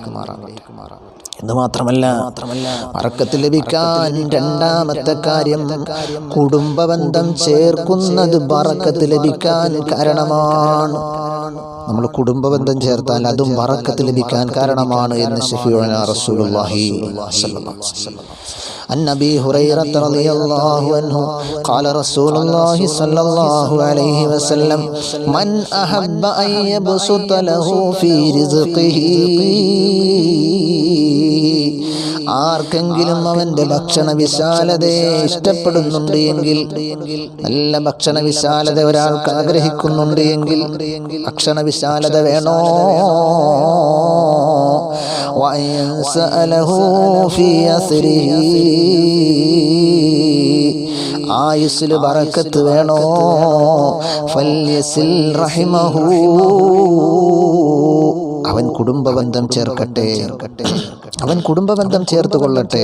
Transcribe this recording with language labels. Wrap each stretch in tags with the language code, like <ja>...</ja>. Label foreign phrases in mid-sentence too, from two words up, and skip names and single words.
<ml>എന്ന് മാത്രമല്ല, ബറക്കത്ത് ലഭിക്കാൻ രണ്ടാമത്തെ കാര്യം, കുടുംബബന്ധം ചേർക്കുന്നത് ബറക്കത്ത് ലഭിക്കാൻ കാരണമാണ്. നമ്മൾ കുടുംബബന്ധം ചേർത്താൽ അതും ബറക്കത്ത് ലഭിക്കാൻ കാരണമാണ് എന്ന്</ml> <ar>شفيعنا رسول الله صلى الله عليه وسلم. عن أبي هريرة رضي الله عنه قال رسول الله صلى الله عليه وسلم من أحب أن يبسط له في رزقه,</ar> <ml>ആർക്കെങ്കിലും അവന്റെ ഭക്ഷണ വിശാലതയെ ഇഷ്ടപ്പെടുന്നുണ്ട് എങ്കിൽ, നല്ല ഭക്ഷണ വിശാലത ഒരാൾക്ക് ആഗ്രഹിക്കുന്നുണ്ട് എങ്കിൽ, ഭക്ഷണ വിശാലത വേണോ,</ml> <ar>وينسأ له في أثره,</ar> <ml>ആയുസ്സിൽ ബറക്കത്ത് വേണോ,</ml> <ar>فليصل رحمه,</ar> <ml>അവൻ കുടുംബബന്ധം ചേർക്കട്ടെ, അവൻ കുടുംബബന്ധം ചേർത്ത് കൊള്ളട്ടെ.</ml>